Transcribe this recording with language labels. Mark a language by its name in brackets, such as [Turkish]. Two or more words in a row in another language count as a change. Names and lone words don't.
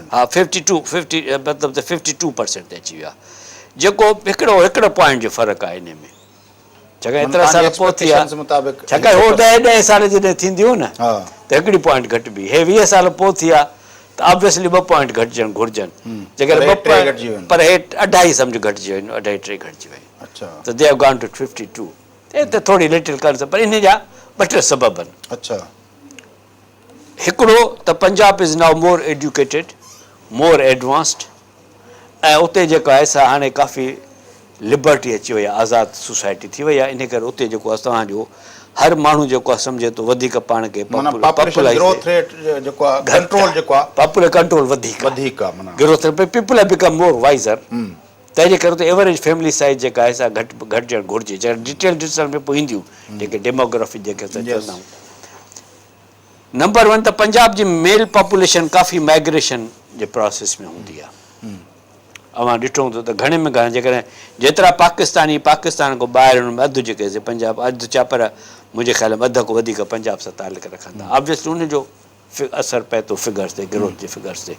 [Sindhi] हा, 52 मतिलबु त 52% ते अची वियो आहे, जेको हिकिड़ो पॉइंट जो फ़र्क़ु आहे इन में। छाकाणि एतिरा साल पोइ थी आहे, छाकाणि हो 10 साल जॾहिं थींदियूं न त हिकिड़ी पॉइंट घटिबी, हे 20 साल पोइ थी आहे त ऑब्वियसली 2 पॉइंट घटिजणु घुरिजनि। जेकर 2 पॉइंट पर हे 2.5 सम्झ घटिजी वियूं, 2.5-3 घटिजी वियूं, त [English] they have gone to 52. [Sindhi] त थोरी [English] little cons, [Sindhi] पर इन जा 2-3 सबब आहिनि। अच्छा। हिकिड़ो त [English] Punjab is now more educated, more advanced, [Sindhi] ऐं उते जेको आहे सा हाणे काफ़ी लिबर्टी अची वई आहे, आज़ादु सोसाइटी थी वई आहे, इन करे उते जेको आहे तव्हांजो हर माण्हू जेको आहे सम्झे थो वधीक पाण खे [English] popular control [Sindhi] वधीक [English] growth people become more wiser, [Sindhi] तंहिंजे करे त [English] average family size [Sindhi] जेका आहे सा घटिजणु घुरिजे। डिटेल ॾिसण में पोइ ईंदियूं जेके डेमोग्राफी जेके असां चवंदा आहियूं। नंबर 1 त पंजाब जी [English] male population [Sindhi] काफ़ी माइग्रेशन जे प्रोसेस में हूंदी आहे। अवां ॾिठो हूंदो त घणे में घणा जेकॾहिं जेतिरा पाकिस्तानी पाकिस्तान खां ॿाहिरि हुन में अधु जेके पंजाब अधु छा, पर मुंहिंजे ख़्याल में अधु खां वधीक पंजाब सां तालुक रखंदा, ऑब्वियसली उनजो असरु पए थो फिगर्स ते, ग्रोथ जे फिगर्स ते।